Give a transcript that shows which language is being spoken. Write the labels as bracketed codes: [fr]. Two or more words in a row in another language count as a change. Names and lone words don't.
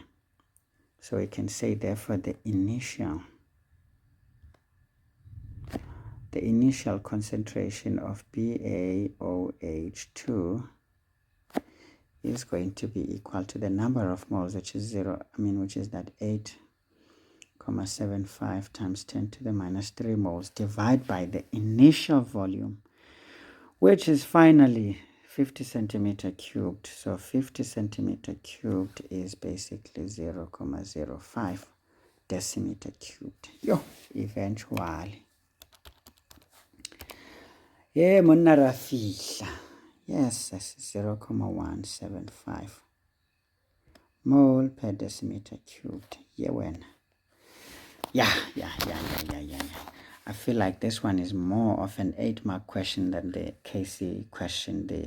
[en] So we can say therefore the initial concentration of BaOH2 is going to be equal to the number of moles, which is which is that 8.75 times 10 to the minus 3 moles, divided by the initial volume, which is finally 50 centimeter cubed. So 50 centimeter cubed is basically 0.05 decimeter cubed. Yo, eventually. Yeah, [st] monna ra fihla. [en] Yes, that's 0.175 mole per decimeter cubed. Yeah, when. Yeah. I feel like this one is more of an 8-mark question than the KC question there.